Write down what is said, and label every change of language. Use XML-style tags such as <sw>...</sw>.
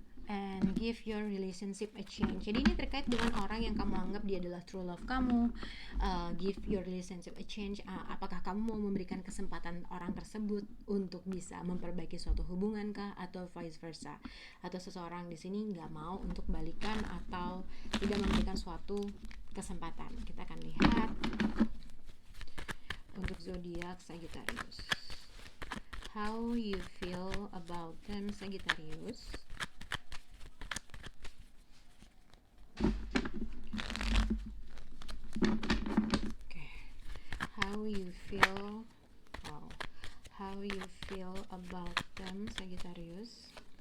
<en>and give your relationship a change.</en> <id>Jadi ini terkait dengan orang yang kamu anggap dia adalah</id> <en>true love</en> <id>kamu.</id> <en>Give your relationship a change.</en> <id>Apakah kamu mau memberikan kesempatan orang tersebut untuk bisa memperbaiki suatu hubungan kah, atau</id> <en>vice versa?</en> <id>Atau seseorang di sini nggak mau untuk balikan atau tidak memberikan suatu kesempatan. Kita akan lihat untuk zodiak Sagittarius.</id> <en>How you feel about them, Sagittarius? How you feel how you feel about them, Sagittarius.</en>